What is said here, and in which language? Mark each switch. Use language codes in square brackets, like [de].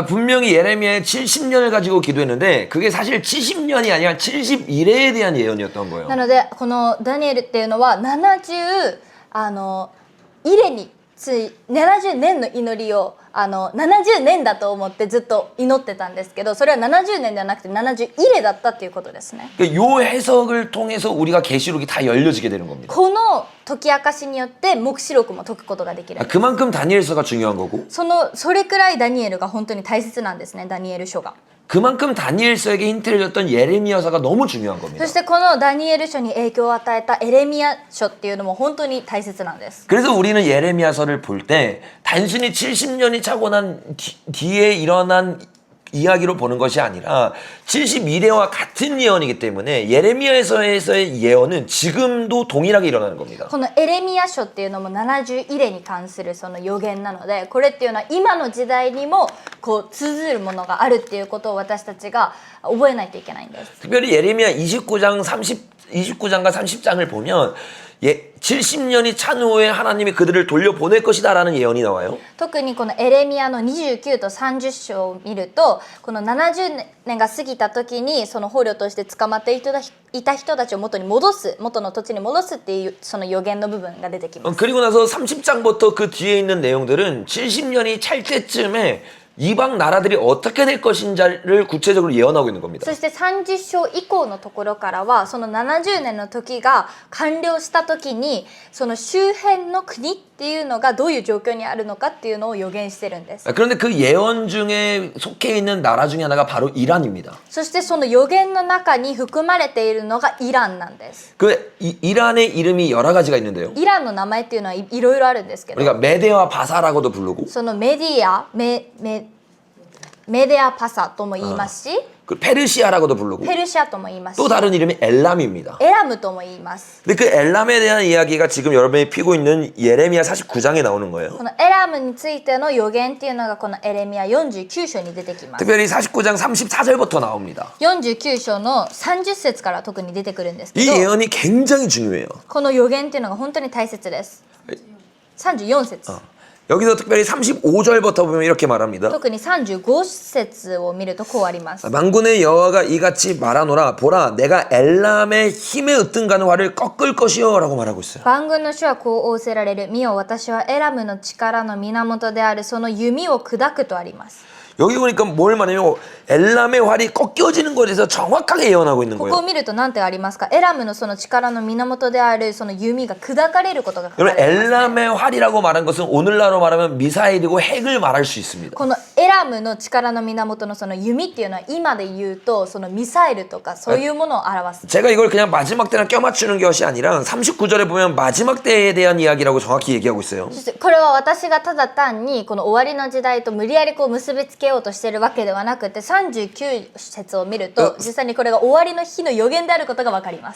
[ko] 분명히 예레미야의 70년을 가지고 기도했는데 그게 사실 70년이 아니라 71회에 대한 예언이었던 거예요. [ja] なのでこのダニエルっていうのは70イレについ70年の祈りを70年だと思ってずっと祈ってたんですけど、それは70年ではなくて70イレだったっていうことですね。 [ko] 요 해석을 통해서 우리가 계시록이 다 열려지게 되는 겁니다. [ja] この解き明かしによって黙示録も解くことができる。 [ko] 그만큼 다니엘서가 중요한 거고 [ja] それくらいダニエルが本当に大切なんですね、ダニエル書が。 [ko] 그만큼 다니엘서에게 힌트를 줬던 예레미야서가 너무 중요한 겁니다. [ja] そしてこのダニエル書に影響を与えたエレミヤ書っていうのも本当に大切なんです。 [ko] 그래서 우리는 예레미야서를 볼 때 단순히 70년이 차고 난 뒤에 일어난 이야기로 보는 것이 아니라 71회와 같은 예언이기 때문에 예레미야서에서의 예언은 지금도 동일하게 일어나는 겁니다. [ja] このエレミヤ書っていうのも70イレに関するその予言なので、これっていうのは今の時代にもこう通ずるものがあるっていうことを私たちが覚えないといけないんです。 [ko] 특별히 예레미야 29장과 30장을 보면 70년이 찬 후에 하나님이 그들을 돌려보낼 것이다 라는 예언이 나와요. [ja] 特にこのエレミヤの29と30章を見ると、この70年が過ぎた時にその捕虜として捕まっていた人たちを元に戻す、元の土地に戻すっていうその予言の部分が出てきます。 [ko] 그리고 나서 30장부터 그 뒤에 있는 내용들은 70년이 찰 때쯤에 이방 나라들이 어떻게 될 것인지를 구체적으로 예언하고 있는 겁니다. [ja] そして30章以降のところからはその70年の時が完了した時にその周辺の国っていうのがどういう状況にあるのかっていうのを予言してるんです。 [ko] 그런데 그 예언 중에 속해 있는 나라 중에 하나가 바로 이란입니다. [ja] そしてその予言の中に含まれているのがイランなんです。 [ko] 그 이란의 이름이 여러 가지가 있는데요. [ja] イランの名前っていうのはいろいろあるんですけど、 [ko] 우리가 메데와 바사라고도 부르고 [ja] そのメディアパサとも言いますし、 [ko] 그 페르시아라고도 부르고 [ja] ペルシアとも言いますし、 [ko] 또 다른 이름이 엘람입니다. [ja] エラムとも言います。 [ko] 근데 그 엘람에 대한 이야기가 지금 여러분이 피고 있는 예레미야 49장에 나오는 거예요. [ja] このエラムについての予言っていうのがこのエレミヤ49章に出てきます。 [ko] 특별히 49장 34절부터 나옵니다. [ja] 49章の30節から特に出てくるんですけ [ko] 이 [ja] ど、 [ko] 예언이 굉장히 중요해요. [ja] この予言っていうのが本当に大切です。 34節、 [ko] 여기서 특별히 35절부터 보면 이렇게 말합니다. [ja] 特に35節を見るとこうあります。 [ko] 만군의 여호와가 이같이 말하노라. 보라, 내가 엘람의 힘에 으뜸가는 활을 꺾을 것이요 라고 말하고 있어요. [ja] 万軍の主はこう仰せられる。見よ、私はエラムの力の源であるその弓を砕くとあります。 [ko] 여기 보니까 뭘 말하냐면 엘람의 활이 꺾여지는 것에 대해서 정확하게 예언하고 있는 [ja] ここを [ko] 거예요. [ja] 見ると何てありますか。エラムのその力の源であるその弓が砕かれることが書かれ [ko] 여러분 [ja] ています。 [ko] 엘람의 활이라고 말한 것은 오늘날로 말하면 미사일이고 핵을 말할 수 있습니다. [ja] このエラムの力の源のその弓っていうのは今で言うとそのミサイルとかそういうものを表す。 [ko] 제가 이걸 그냥 마지막 때랑 껴맞추는 것이 아니라 39절에 보면 마지막 때에 대한 이야기라고 정확히 얘기하고 있어요. [ja] そしてこれは私がただ単にこの終わりの時代と無理やりこう結びつけようとしているわけではなくて、39節を見ると実際にこれが終わりの日の予言であることが分かります。